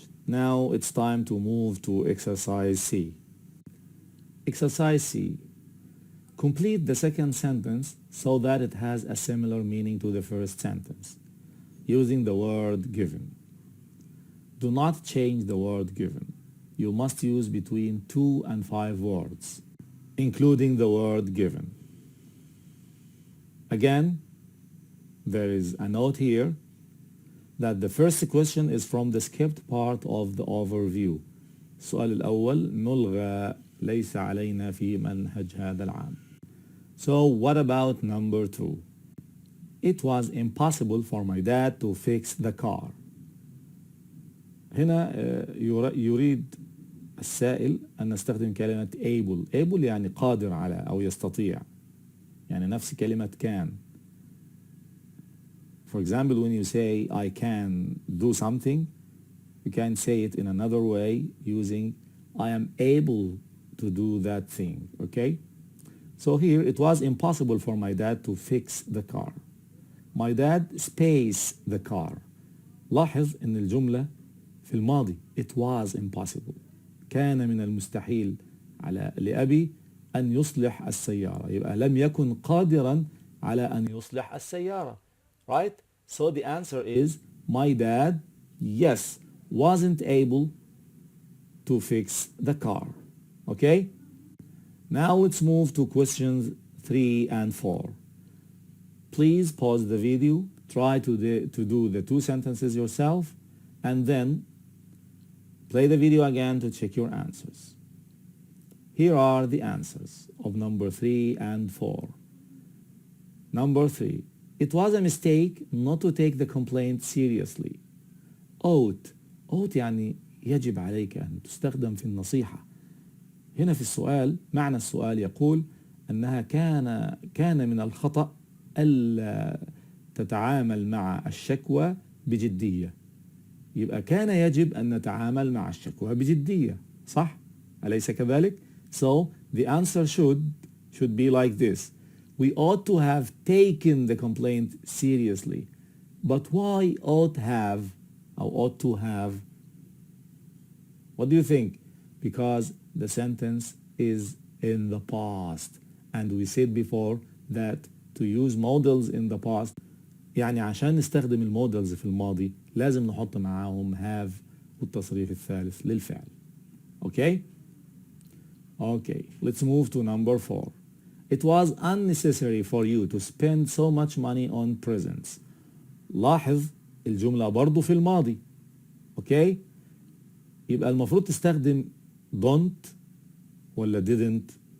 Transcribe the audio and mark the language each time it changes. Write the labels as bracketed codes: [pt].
[en] Now it's time to move to exercise C. Exercise C. Complete the second sentence so that it has a similar meaning to the first sentence, using the word given. Do not change the word given. You must use between 2 and 5 words, including the word given. Again, there is a note here that the first question is from the skipped part of the overview. [ar] السؤال الأول ملغى ليس علينا في منهج هذا العام. [en] So what about number 2? It was impossible for my dad to fix the car. [ar] هنا يريد السائل أن نستخدم كلمة able يعني قادر على أو يستطيع، يعني نفس كلمة can. [en] For example, when you say I can do something, you can say it in another way using I am able to do that thing, okay? So here it was impossible for my dad to fix the car. My dad space the car. [ar] لاحظ ان الجملة في الماضي [en] it was impossible. [ar] كان من المستحيل لأبي أن يصلح السيارة. يبقى لم يكن قادرا على أن يصلح السيارة. [en] Right? So the answer is my dad, yes, wasn't able to fix the car. Okay? Now let's move to questions 3 and 4. Please pause the video, try to do the 2 sentences yourself, and then play the video again to check your answers. Here are the answers of number 3 and 4. Number 3. It was a mistake not to take the complaint seriously. [ar] ought يعني يجب عليك أن تستخدم في النصيحة. هنا في السؤال معنى السؤال يقول أنها كان من الخطأ ألا تتعامل مع الشكوى بجدية. يبقى كان يجب أن نتعامل مع الشكوى بجدية، صح؟ أليس كذلك؟ [en] So the answer should be like this. We ought to have taken the complaint seriously. But why ought to have? What do you think? Because the sentence is in the past. And we said before that to use modals in the past [ar] يعني عشان نستخدم المودلز في الماضي لازم نحط معاهم have والتصريف الثالث للفعل. [en] Okay? Okay, let's move to number 4. It was unnecessary for you to spend so much money on presents. [ar] لاحظ الجملة برضو في الماضي. [en] Okay? [ar] يبقى المفروض تستخدم don't ولا didn't.